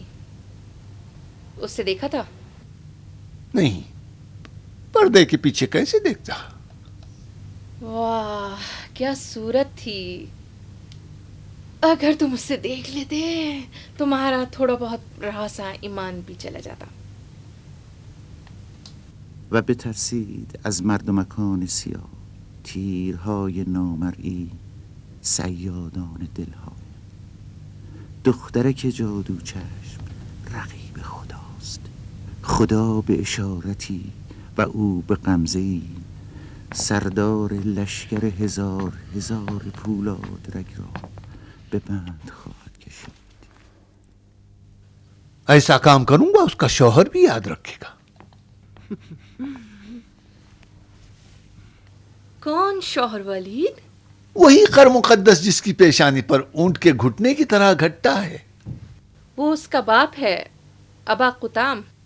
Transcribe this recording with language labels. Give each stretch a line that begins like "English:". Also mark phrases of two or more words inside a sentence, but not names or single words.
Urdu: اس سے دیکھا تھا؟ نہیں، پردے کے پیچھے کیسے دیکھتا. واہ کیا صورت تھی. اگر تم اس سے دیکھ لیتے تمہارا تھوڑا بہت رہا سا ایمان بھی چلا جاتا.
Persian: و بترسید از مردمکان سیاه تیرهای نامرئی صیادان دلهای. دخترک جادو چشم رقیب خداست، خدا به اشارتی و او به غمزه‌ای سردار لشکر هزار هزار پولاد رگ را به بند خواهد کشید.
Urdu: ایسا کام کروں گا اس کا شوہر بھی یاد رکھے گا. کون شوہر ولید؟ وہی خر مقدس جس کی پیشانی پر اونٹ کے گھٹنے کی طرح گھٹتا ہے. وہ اس کا باپ ہے، ابا قطام.